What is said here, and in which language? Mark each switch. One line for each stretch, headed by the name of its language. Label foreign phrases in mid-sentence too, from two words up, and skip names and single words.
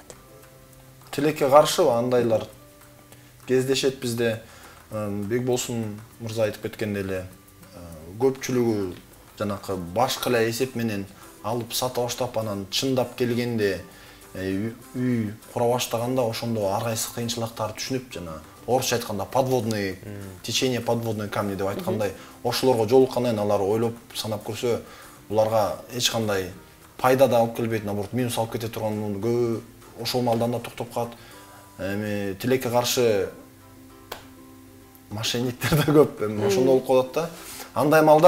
Kyrgyz: Тилекке каршы андайлар кездешет бизде. Бекболсун мырза айтып кеткендей эле көпчүлүгү жанакы башка эле эсеп менен алып сата баштап, анан чындап келгенде үй кура баштаганда ошондо ар кайсы кыйынчылыктарды түшүнүп, жана орусча айтканда
Russian: подводный течение, подводный камни
Kyrgyz: деп айткандай, ошолорго жолуккандан кийин алар ойлоп санап көрсө, буларга эч кандай пайда да алып келбейт, наоборот минус алып кете турган көбү ошол малдан да токтоп калат. Тилекке каршы мошенниктер да көп, ошондо болуп калат да.